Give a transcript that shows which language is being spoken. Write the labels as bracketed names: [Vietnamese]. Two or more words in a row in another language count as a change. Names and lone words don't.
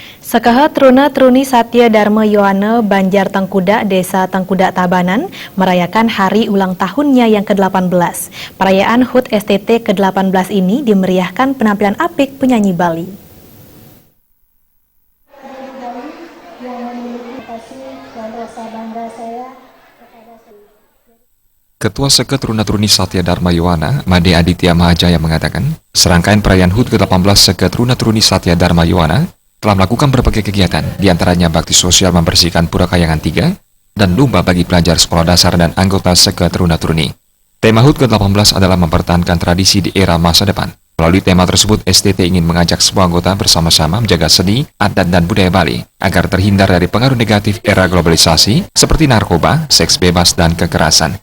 [Indonesian] Sakaha Truna Truni Satya Dharma Yohana Banjar Tengkudak, Desa Tengkudak Tabanan, merayakan hari ulang tahunnya yang ke-18. Perayaan HUT STT ke-18 ini dimeriahkan penampilan apik penyanyi Bali. Ketua Seke Truna Truni Satya Dharma Yohana, Made Aditya Mahajaya mengatakan, serangkaian perayaan HUT ke-18 Seke Truna Truni Satya Dharma Yohana telah melakukan berbagai kegiatan, diantaranya bakti sosial membersihkan Pura Kayangan 3 dan lomba bagi pelajar sekolah dasar dan anggota Seke Truna Truni. Tema HUT ke-18 adalah mempertahankan tradisi di era masa depan. Melalui tema tersebut, STT ingin mengajak semua anggota bersama-sama menjaga seni, adat, dan budaya Bali agar terhindar dari pengaruh negatif era globalisasi seperti narkoba, seks bebas, dan kekerasan.